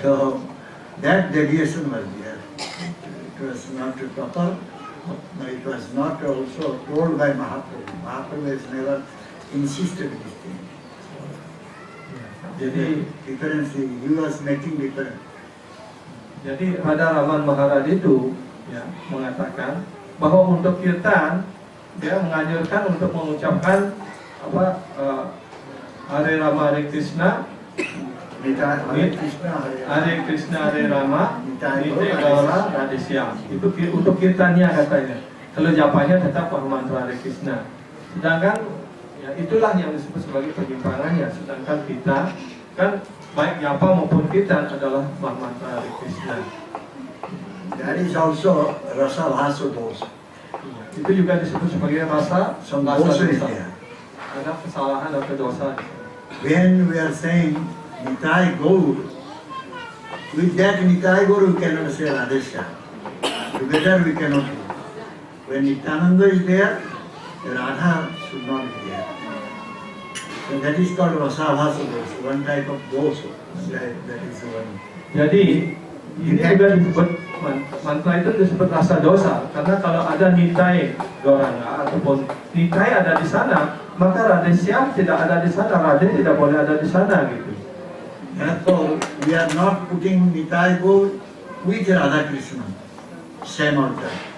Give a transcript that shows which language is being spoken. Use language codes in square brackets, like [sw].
[en] So that deviation was there. It was not proper. It was not also told by Mahaprabhu. Mahaprabhu has never insisted this thing. [id] Jadi [en] Difference, he was making difference. [id] Jadi Radha Raman Maharaj itu ya, mengatakan bahwa untuk kirtan dia menganjurkan untuk mengucapkan apa Hare Rama Hare Krishna, Hare Krishna, Hare Krishna Hare Rama, Nitai Gaura Radha. Itu untuk kirtannya katanya. Kalau japanya tetap mantra Hare Krishna. Sedangkan ya, itulah yang disebut sebagai penyimpangannya. Sedangkan kita kan baik japa maupun kirtan adalah mantra Hare Krishna. [en] That is also rasa bhasa dosa. [id] Itu juga disebut sebagai rasa [en] Dosa is [id] dosa. [en] there. [id] Ada kesalahan atau dosa. [en] When we are saying Nitai Gaur, with that Nitai Gaur we cannot say Radhesha. Together we cannot do. When Nityananda is there, Radha should not be there. So that is called Rasabhasa dosa, one type of dosa. That is one. [id] Jadi ini juga disebut mantra itu disebut rasa dosa karena kalau ada nitai goranga ataupun nitai ada di sana, maka Radhesya tidak ada di sana, Radhe tidak boleh ada di sana gitu. [en] Therefore, we are not putting Nitai Gaur with Radha Krishna, same altar.